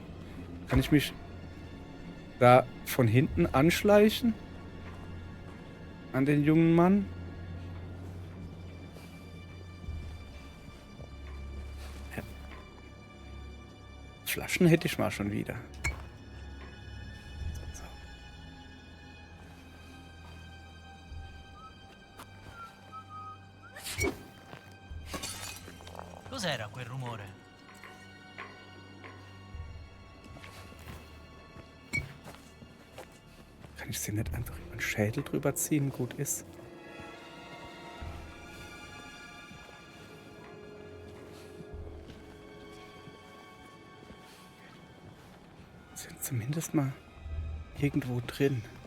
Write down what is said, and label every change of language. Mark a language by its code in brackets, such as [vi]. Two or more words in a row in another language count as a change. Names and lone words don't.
[de] Kann ich mich da von hinten anschleichen? An den jungen Mann? Ja. Flaschen hätte ich mal schon wieder. So. [it] Cos'era quel rumore? [de] Kann ich sie nicht einfach über den Schädel drüber ziehen? Gut ist. Sind zumindest mal irgendwo drin.